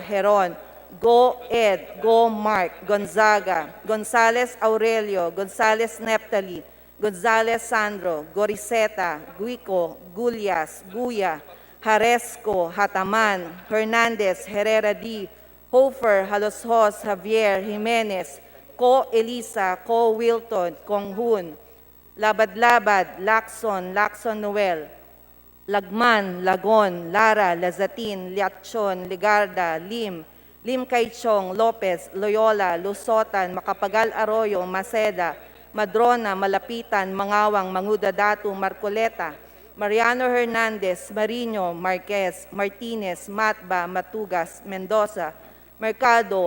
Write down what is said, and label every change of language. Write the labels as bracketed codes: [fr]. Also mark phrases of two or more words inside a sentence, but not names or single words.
[en] Heron, Go Ed, Go Mark, Gonzaga, Gonzales Aurelio, Gonzales Neptali, Gonzales Sandro, Goriseta, Guico, Gulyas, Guya, Haresco, Hataman, Hernandez, Herrera D, Hofer, Haloshos, Javier, Jimenez, Ko Elisa, Ko Wilton, Konghun, Labad-Labad, Lacson, Lacson Noel, Lagman, Lagon, Lara, Lazatin, Liatchon, Ligarda, Lim, Lim Kaichong, Lopez, Loyola, Lusotan, Macapagal Arroyo, Maceda, Madrona, Malapitan, Mangawang, Mangudadatu, Marcoleta, Mariano Hernandez, Marino, Marquez, Martinez, Matba, Matugas, Mendoza, Mercado,